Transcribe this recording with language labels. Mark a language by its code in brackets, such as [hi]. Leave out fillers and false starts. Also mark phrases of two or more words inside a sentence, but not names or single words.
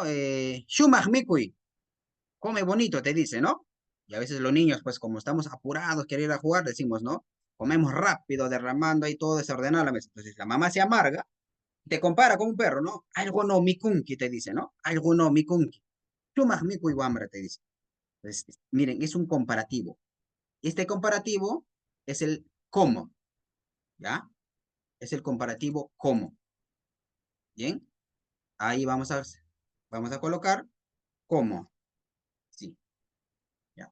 [qu] Shumach mikui, [es] come bonito, te dice, ¿no? Y a veces los niños, pues como estamos apurados, querer ir a jugar, decimos, ¿no? Comemos rápido, derramando ahí todo desordenado a la mesa. Entonces la mamá se amarga, te compara con un perro, ¿no? Algo no, mikunki, te dice, ¿no? Algo no, [qu] mikunki. Shumach mikui Wamra, [es] te dice. Entonces, miren, es un comparativo. Este comparativo es el cómo, ¿ya? Es el comparativo cómo, ¿bien? Ahí vamos a colocar cómo, sí, ¿ya?